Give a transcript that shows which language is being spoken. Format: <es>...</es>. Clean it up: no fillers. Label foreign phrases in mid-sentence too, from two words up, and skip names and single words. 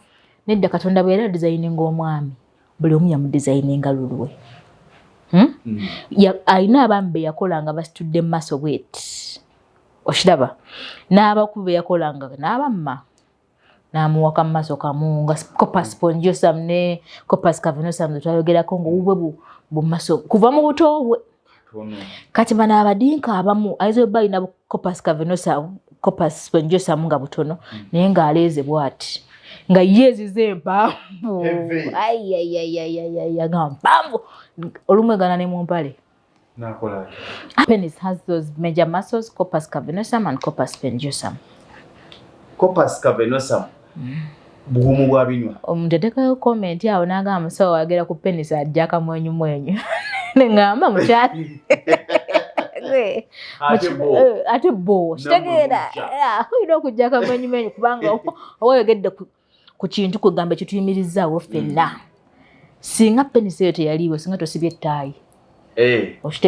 <lg>nedda Katonda bwe yali designinga omwami buli omu yamudesigninga lulwe. Alina abaami be yakolanga basitudde mu maaso bweti okiraba n'abakubi be yakolanga n'abamma n'amuwaka mu maaso kamu nga</lg> <la>corpus spongiosum</la> <lg>ne</lg> <la>corpus cavernosum</la> <lg>twayogerako ng'obubwe bu maaso kuva mu buto bwe. Kati bano abadinka abamu ayinza obba alina</lg> <la>corpus cavernosum corpus spongiosum</la> <lg>nga butono naye ng'aleeze bw'ati nga yeezize empanvu nga mpanvu olumu egana ne mu mpale.</lg> <en>Penis has those major muscles,</en> <la>corpus cavernosum</la> <en>and</en> <la>corpus spongiosum. Corpus cavernosum</la> <lg>bugumu bwa binywa. Omutetekayo comment awo n'agamba musawo agera ku penis ajja akamwenyumwenyu ne ngamba mukyali ate bo kitegeera olina okujja akamwenyumwenyu kubanga oba oyogedde ku kintu kugamba ekituyimirizaawo ffenna singa penisi eyo teyaliiwo singa tosibye ettaayi okitegeera</lg>